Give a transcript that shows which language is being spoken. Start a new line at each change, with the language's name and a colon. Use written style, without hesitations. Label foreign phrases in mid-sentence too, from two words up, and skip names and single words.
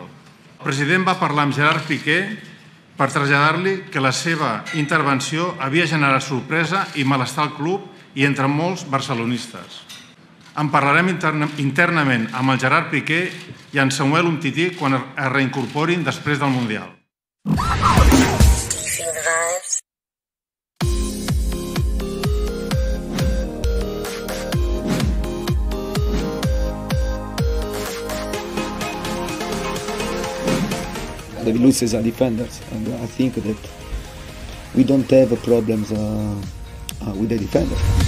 Catalan: El president va parlar amb Gerard Piqué per traslladar-li que la seva intervenció havia generat sorpresa i malestar al club i entre molts barcelonistes. En parlarem internament amb el Gerard Piqué i en Samuel Umtiti quan es reincorporin després del Mundial.
English: The losers are defenders, and I think that we don't have problems with the defenders.